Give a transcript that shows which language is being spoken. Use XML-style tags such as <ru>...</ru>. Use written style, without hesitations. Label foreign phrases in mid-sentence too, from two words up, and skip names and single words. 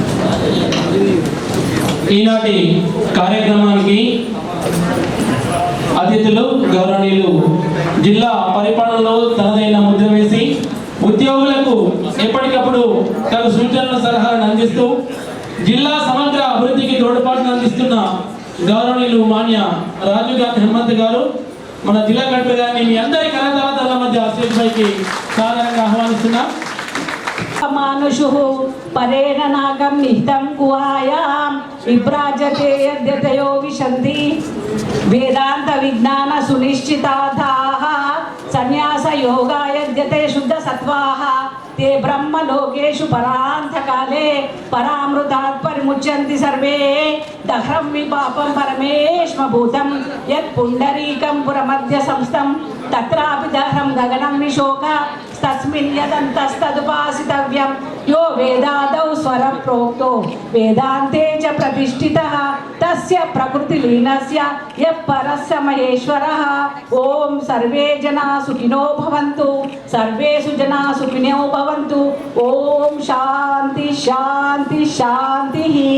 <te>ఈనాటి కార్యక్రమానికి అతిథులు గౌరవనీయులు జిల్లా పరిపాలనలో తనదైన ముద్ర వేసి ఉద్యోగులకు ఎప్పటికప్పుడు తన సూచనలు సలహాలను అందిస్తూ జిల్లా సమగ్ర అభివృద్ధికి తోడ్పాటును అందిస్తున్న గౌరవనీయులు మాన్య రాజీవ్ గాంధీ హనుమంత్ గారు, మన జిల్లా కలెక్టర్ గారిని మీ అందరి కళాకారుల మధ్య స్టేజ్ పైకి సాధారణంగా ఆహ్వానిస్తున్నాం.</te> <sa>మానుషు పరేణ నాగం నిహితం గుహాయాం విభ్రాజతే యద్యతయో విశంతి వేదాంత విజ్ఞాన సునిశ్చితార్థాః సన్యాస యోగా యద్యతే శుద్ధ సత్వాః ते ब्रह्मलोकेषु परान्तकाले परामृतात् परिमुच्यन्ति सर्वे दह्रं विपापं परमेश्मभूतं यत् पुण्डरीकं पुरमध्य संस्थं तत्रापि दह्रं गगनं विशोक तस्मिन् यदन्तस्तदुपासितव्यं यो वेदादौ स्वरं प्रोक्तो वेदान्ते च प्रतिष्ठितः तस्य प्रकृतिलीनस्य यः परस्य महेश्वरः ॐ सर्वे जना सुखिनो भवन्तु सर्वेषु जना सुखिनो भवन्तु ॐ शान्ति शान्ति शान्तिः</sa>